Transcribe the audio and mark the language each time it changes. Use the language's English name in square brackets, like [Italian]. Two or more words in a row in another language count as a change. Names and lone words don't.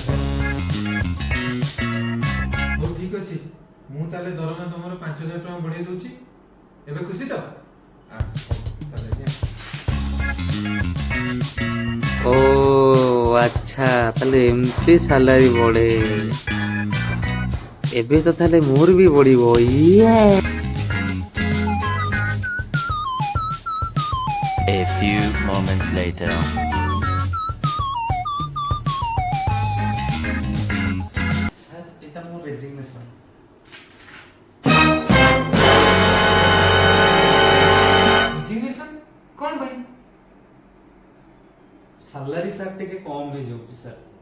[Odia] ହଉ ଠିକ ଅଛି, ମୁଁ ତାହେଲେ ଦରମା ତମର 5,000 ଟଙ୍କା ବଢେଇ ଦଉଛି। ଏବେ ଖୁସି ତ? ହଉ, ତାହେଲେ ଆଜ୍ଞା। ଓ ଆଚ୍ଛା, ତାହେଲେ ଏମିତି ସାଲାରୀ ବଢେ। ଏବେ ତ ତାହେଲେ ମୋର ବି ବଢିବ। ଇଏ [English] A few moments later. [Odia] ସାର୍ ଏଟା ମୋ ରେଜିଗ୍ନେସନ। ରେଜିଗ୍ନେସନ କଣ ପାଇଁ? [English] salary sir [Odia] ଟିକେ କମ ହେଇଯାଉଛି ସାର୍।